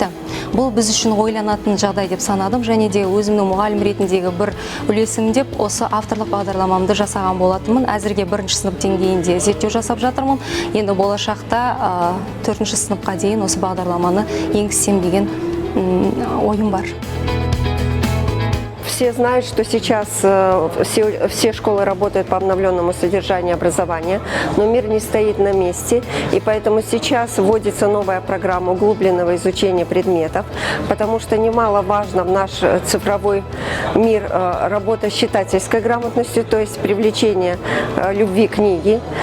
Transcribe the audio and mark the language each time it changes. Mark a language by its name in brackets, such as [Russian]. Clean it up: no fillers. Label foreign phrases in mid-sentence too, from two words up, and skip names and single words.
[Kazakh] Бұл біз үшін ойланатын жағдай деп санадым, және де өзімнің мұғалім ретіндегі бір үлесім деп осы авторлық бағдарламамды жасаған болатынмын. Әзірге 1-ші сынып деңгейінде зерттеу жасап жатырмын. Енді болашақта 4-ші сыныпқа дейін осы бағдарламаны енгізсем деген ойым бар. [Russian] Все знают, что сейчас все школы работают по обновленному содержанию образования, но мир не стоит на месте, и поэтому сейчас вводится новая программа углубленного изучения предметов, потому что немаловажно в наш цифровой мир работа с читательской грамотностью, то есть привлечение любви к книге,